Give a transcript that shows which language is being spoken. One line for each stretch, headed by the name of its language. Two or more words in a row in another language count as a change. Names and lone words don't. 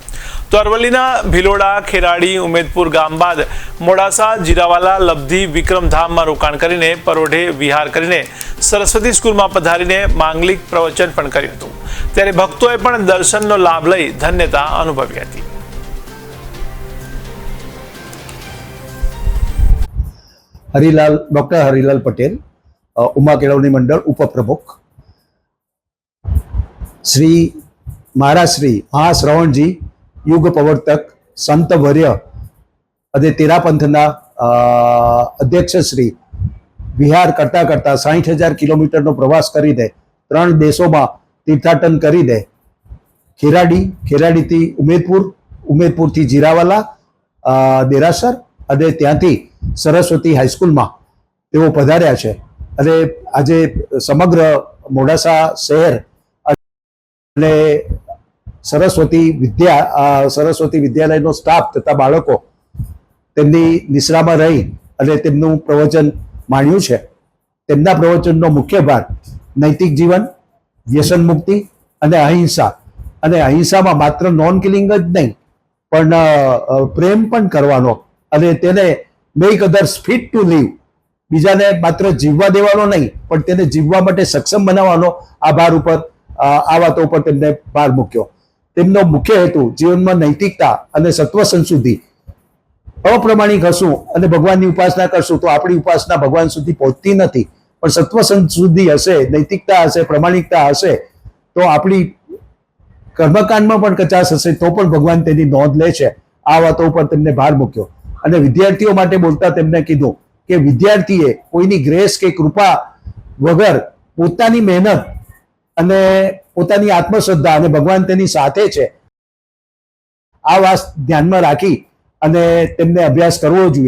Gujarati: તો અરવલ્લીના ભિલોડા, ખેરાડી, ઉમેદપુર ગામ બાદ મોડાસા, જીરાવાલા, લબ્ધી, વિક્રમધામમાં રોકાણ કરીને પરોઢે વિહાર કરીને સરસ્વતી સ્કૂલમાં પધારીને માંગલિક પ્રવચન પણ કર્યું હતું। ત્યારે ભક્તોએ પણ દર્શનનો લાભ લઈ ધન્યતા અનુભવી હતી। હરિલાલ ડૉક્ટર હરિલાલ પટેલ, ઉમા કેળવણી મંડળ ઉપપ્રમુખ। શ્રી મહારાજ શ્રી મહાશ્રવણ જી યુગ પ્રવર્તક સંત વર્ય અદે તેરાપંથના અધ્યક્ષ શ્રી વિહાર કરતા કરતા 60,000 કિલોમીટર નો પ્રવાસ કરી દે 3
Hindi: देशों में
Gujarati: તીર્થાટન કરી દે ખેરાડી થી ઉમેદપુર થી જીરાવાલા, દેરાસર અદે ત્યાંથી સરસ્વતી હાઈસ્કૂલ મેં તેઓ પધાર્યા છે। અને આજે સમગ્ર મોડાસા શહેર અને સરસ્વતી વિદ્યાલય નો સ્ટાફ તથા બાળકો તેમની નિશ્રામાં રહી અને તેમનું પ્રવચન માણ્યું છે। તેમના પ્રવચનનો મુખ્ય ભાર નૈતિક જીવન, વ્યસન મુક્તિ અને અહિંસામાં માત્ર
English: non killing
Gujarati: જ નહીં પણ પ્રેમ પણ કરવાનો અને તેને
English: make others fit to live,
Gujarati: બીજાને માત્ર જીવવા દેવાનો નહીં પણ તેને જીવવા માટે સક્ષમ બનાવવાનો આ ભાર ઉપર આ વાતો પર તેમને ભાર મૂક્યો। તેમનો મુખ્ય હેતુ જીવનમાં નૈતિકતા અને સત્વ સંશુદ્ધિ। અપ્રમાણિક હશું અને ભગવાનની ઉપાસના કરશું તો આપણી ઉપાસના ભગવાન સુધી પહોંચતી નથી, પણ સત્વ સંશુદ્ધિ હશે, નૈતિકતા હશે, પ્રામાણિકતા હશે તો આપણી કર્મકાંડમાં પણ કચાશ હશે તો પણ ભગવાન તેની નોંધ લે છે। આ વાતો પર તેમને ભાર મૂક્યો અને વિદ્યાર્થીઓ માટે બોલતા તેમને કીધું કે વિદ્યાર્થીએ કોઈની ગ્રેસ કે કૃપા વગર પોતાની મહેનત અને પોતાની આત્મશ્રદ્ધા અને ભગવાન તેની સાથે છે આ વાત ધ્યાનમાં રાખી અને તેમને અભ્યાસ કરવો જોઈએ।